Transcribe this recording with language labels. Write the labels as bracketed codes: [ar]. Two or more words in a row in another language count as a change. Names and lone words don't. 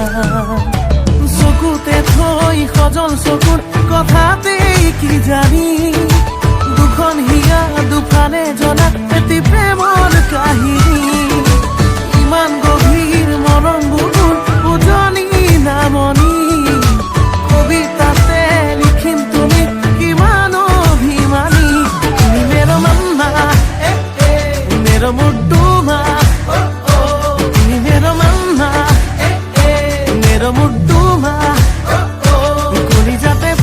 [as] চকুতে থৈ সজল চকুত কথাতে কি জানি দুখন হিয়া দুফালে জনা এটি প্ৰেমৰ কাহিনী ইমান গভীৰ মৰম বুকুৰ উজনি নামনি কবিতাতে লিখিম তুমি কিমান অভিমানী তুমি [ne] मेरो मनमा मेरो मुटुमा [as] তুমি [ne] मेरो मनमा मेरो मुटुमा [as] कलिजात